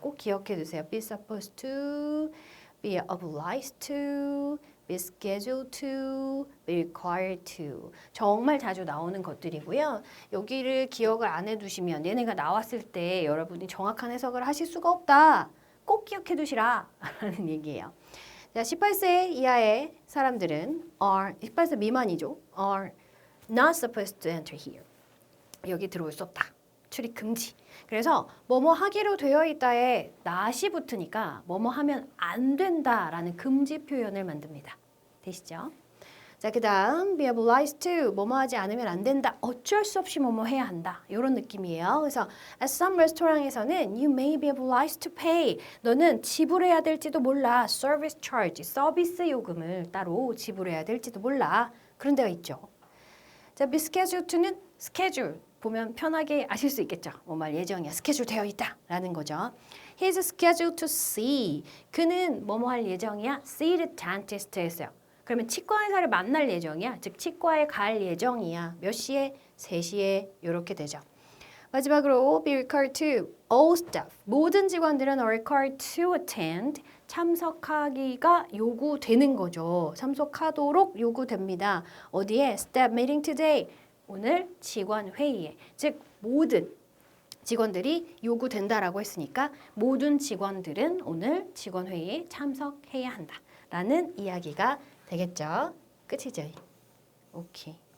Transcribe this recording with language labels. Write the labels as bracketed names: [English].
[Korean] 꼭 기억해 두세요. [English] be supposed to, be obliged to, be scheduled to, be required to. [Korean] 정말 자주 나오는 것들이고요. 여기를 기억을 안 해두시면 얘네가 나왔을 때 여러분이 정확한 해석을 하실 수가 없다. 꼭 기억해 두시라 라는 얘기예요. 자, 18세 이하의 사람들은 are, 18세 미만이죠. [English] are not supposed to enter here. [Korean] 여기 들어올 수 없다. 출입 금지. 그래서 뭐뭐 하기로 되어 있다에 not이 붙으니까 뭐뭐 하면 안 된다라는 금지 표현을 만듭니다. 되시죠? 자, 그 다음 [English] be obliged to, [Korean] 뭐뭐 하지 않으면 안 된다. 어쩔 수 없이 뭐뭐 해야 한다. 이런 느낌이에요. [English] 그래서 at some restaurant에서는 you may be obliged to pay. [Korean] 너는 지불해야 될지도 몰라. [English] service charge, [Korean] 서비스 요금을 따로 지불해야 될지도 몰라. 그런 데가 있죠. 자, be scheduled to는 schedule. 보면 편하게 아실 수 있겠죠. 뭐말 예정이야. 스케줄 되어 있다. 라는 거죠. [English] He's scheduled to see. [Korean] 그는 뭐뭐 할 예정이야. [English] See the dentist 했어요. [Korean] 그러면 치과 의사를 만날 예정이야. 즉 치과에 갈 예정이야. 몇 시에? 3시에 이렇게 되죠. 마지막으로 [English] be required to all staff. [Korean] 모든 직원들은 [English] are required to attend. [Korean] 참석하기가 요구되는 거죠. 참석하도록 요구됩니다. 어디에? [English] staff meeting today. [Korean] 오늘 직원 회의에. 즉 모든 직원들이 요구된다라고 했으니까 모든 직원들은 오늘 직원 회의에 참석해야 한다라는 이야기가 되겠죠. 끝이죠. 오케이.